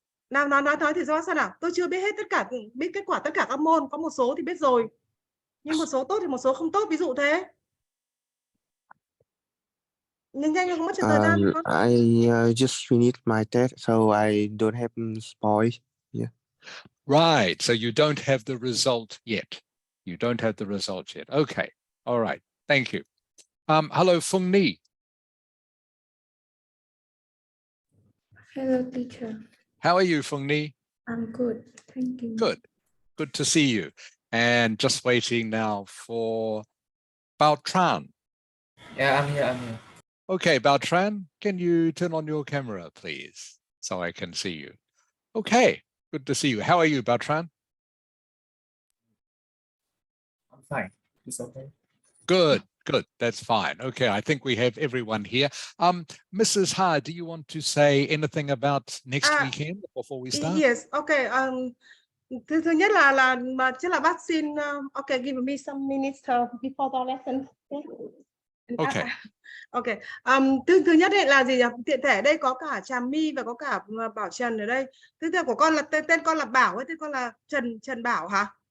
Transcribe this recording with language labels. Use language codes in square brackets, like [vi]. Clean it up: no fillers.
[vi] Nào nói thử xem nào. Tôi chưa biết hết tất cả, biết kết quả tất cả các môn, có một số thì biết rồi, nhưng một số tốt thì một số không tốt, ví dụ thế. Nhanh không mất cho thời gian con. [en] I just finished my test, so I don't have spoils. Yeah. Right, so you don't have the result yet. You don't have the result yet. Okay, all right, thank you. Hello, Phung Ni. Hello, teacher. How are you, Phung Ni? I'm good. Thank you. Good to see you. And just waiting now for Bao Tran. Yeah, I'm here. Okay, Bao Tran, can you turn on your camera, please, so I can see you? Okay, good to see you. How are you, Bao Tran? I'm fine. It's okay. Good. That's fine. Okay, I think we have everyone here. Mrs. Ha, do you want to say anything about next weekend before we start? Yes, okay. [vi] Thứ nhất là mà chắc là bác xin [en] okay, give me some minutes before the lesson. Okay. [vi] Okay. Thứ nhất ấy là gì nhỉ? Tiện thể đây có cả Trà My và có cả Bảo Trần ở đây. Thứ của con là tên con là Bảo ấy, tên con là Trần Bảo hả?